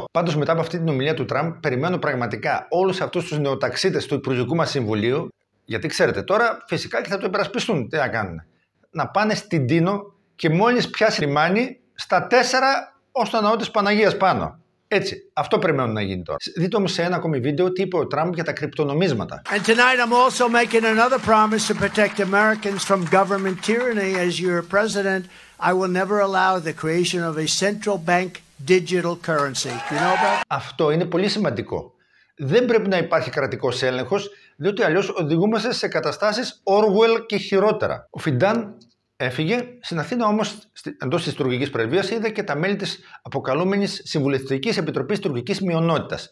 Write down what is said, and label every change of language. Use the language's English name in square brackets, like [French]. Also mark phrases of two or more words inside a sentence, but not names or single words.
[Greek] Πάντως, μετά από αυτή την ομιλία του Τραμπ, περιμένω πραγματικά όλους αυτούς τους νεοταξίτες του Υπουργικού μας Συμβουλίου. Γιατί ξέρετε τώρα φυσικά και θα το υπερασπιστούν. Τι να κάνουν? Να πάνε στην Τίνο και μόλις πιάσει λιμάνι στα 4 ως το ναό της Παναγίας πάνω. Έτσι, αυτό περιμένουν να γίνει τώρα. Δείτε όμως σε ένα ακόμη βίντεο τι είπε ο Τράμπ για τα κρυπτονομίσματα. [English] And tonight I'm also making another promise to protect Americans from government tyranny. As your president, I will never allow the creation of a central bank digital currency. You know about? [Greek] Αυτό είναι πολύ σημαντικό. Δεν πρέπει να υπάρχει κρατικός έλεγχος, διότι αλλιώς οδηγούμαστε σε καταστάσεις Orwell και χειρότερα. Ο Φιντάν έφυγε. Στην Αθήνα όμως, εντός της τουρκικής πρεσβείας, είδε και τα μέλη της αποκαλούμενης Συμβουλευτικής Επιτροπής Τουρκικής Μειονότητας.